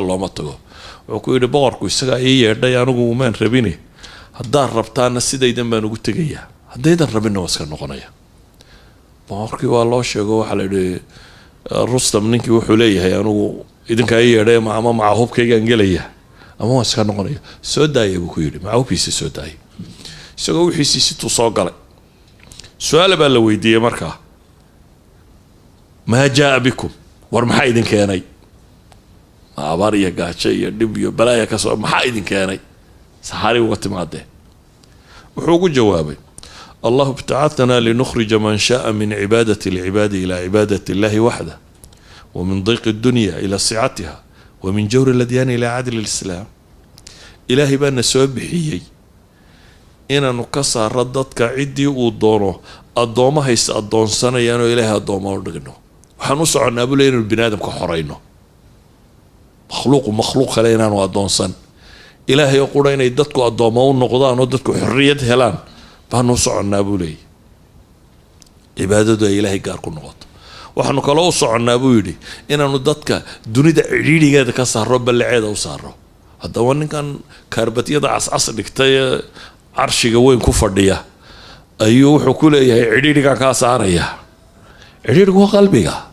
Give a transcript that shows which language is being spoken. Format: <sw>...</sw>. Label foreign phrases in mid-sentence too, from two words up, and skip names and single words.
<so>looma tago wuxuu ku yiri boqorku isaga ay yeedhay anigu umaan rabine haddaan rabtaana sidaydan baan ugu tagayaa haddaydan rabina waska noqonaya boqorkii waa loo sheego waxa la yiri Rustam ninkii wuxuu leeyahay anigu idinka ay yeedhay ama hubkaygaan gelaya ama waska noqonaya soo daayay buu ku yiri ma hubkiisa soo daayay isagoo wixiisii si tuu soo galay su'aal baa la weydiiyay markaa</so> <ar>ما جاء بكم</ar> <so>war maxaa idin keenay abaar iyo gaajo iyo dhib iyo balaaya ka soo maxaa idin keenay saxari uga timaadeen wuxuu ugu jawaabay</so> <ar>الله ابتعثنا لنخرج من شاء من عبادة العباد إلى عبادة الله وحده ومن ضيق الدنيا إلى سعتها ومن جور الأديان إلى عدل الإسلام</ar> <so>ilahi bana soo bixiyay inanu ka saaro dadka cidii uu doono adoomaha is adoonsanayaan oo ilaahay adoomo u dhigno waxaan u soconaa buu leeyahay bini'aadamka xoreyno makhluuq kale inaanu adoonsan ilaahay oo qura inay dadku adoomo u noqdaan oo dadku xorriyad helaan baan u soconaa buu leeyahay cibaadadu ay ilaahay gaar ku noqoto waxaanu kale u soconaa buu yidhi inaanu dadka dunida cidhiidhigeeda ka saaro ballaceeda u saaro haddaba ninkan kaarbatiyada cascas dhigtay carshiga weyn ku fadhiya ayuu wuxuu ku leeyahay cidhiidhiga ka saaraya cidhiidhigu waa qalbiga</so>